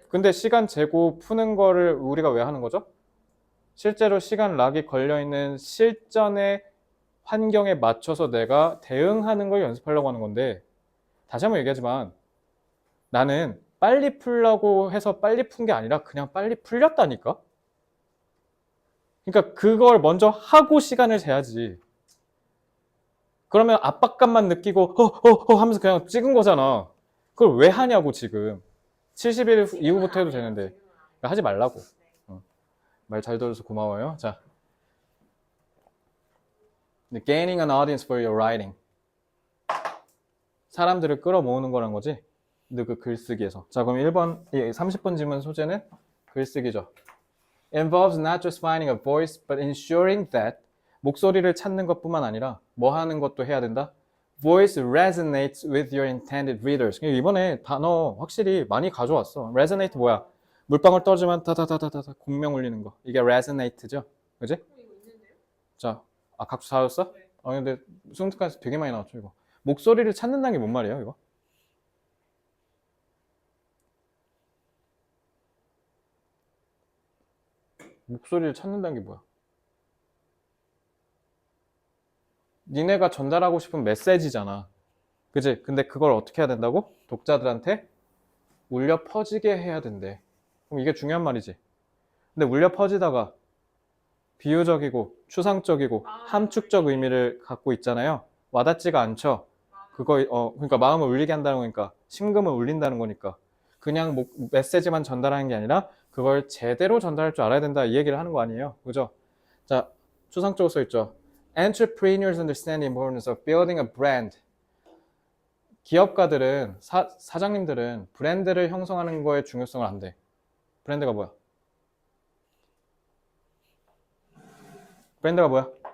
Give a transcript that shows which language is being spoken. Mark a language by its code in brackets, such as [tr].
[ko] 근데 시간 재고 푸는 거를 우리가 왜 하는 거죠? 실제로 시간 락이 걸려있는 실전의 환경에 맞춰서 내가 대응하는 걸 연습하려고 하는 건데, 다시 한번 얘기하지만 나는 빨리 풀려고 해서 빨리 푼 게 아니라 그냥 빨리 풀렸다니까? 그러니까 그걸 먼저 하고 시간을 재야지. 그러면 압박감만 느끼고 하면서 그냥 찍은 거잖아. 그걸 왜 하냐고 지금. 70일 이후부터 해도 되는데. 그러니까 하지 말라고. 말 잘 들어서 고마워요. [en] 자, gaining an audience for your writing. [ko] 사람들을 끌어모으는 거란 거지. 그 글쓰기에서. 자, 그럼 1번, 30번 질문 소재는 글쓰기죠. [en] Involves not just finding a voice, but ensuring that [ko] 목소리를 찾는 것뿐만 아니라 뭐 하는 것도 해야 된다. [en] Voice resonates with your intended readers. [ko] 이번에 단어 확실히 많이 가져왔어. Resonate 뭐야? 물방울 떨어지면 다다다다다 공명 울리는 거. 이게 resonate죠. 그지? 이거 있는데요? 자, 각주 사였어? 네. 근데 수능특강에서 되게 많이 나왔죠, 이거. 목소리를 찾는다는 게 뭔 말이에요, 이거? 목소리를 찾는다는 게 뭐야? 니네가 전달하고 싶은 메시지잖아. 그지? 근데 그걸 어떻게 해야 된다고? 독자들한테 울려 퍼지게 해야 된대. 그럼 이게 중요한 말이지. 근데 울려 퍼지다가 비유적이고 추상적이고 함축적 의미를 갖고 있잖아요. 와닿지가 않죠. 그러니까 마음을 울리게 한다는 거니까, 심금을 울린다는 거니까. 그냥 메시지만 전달하는 게 아니라 그걸 제대로 전달할 줄 알아야 된다, 이 얘기를 하는 거 아니에요. 그죠? 자, 추상적으로 써 있죠. [en] Entrepreneurs understand the importance of building a brand. [ko] 기업가들은, 사장님들은 브랜드를 형성하는 거의 중요성을 안대. 브랜드가 뭐야? 브랜드가 뭐야?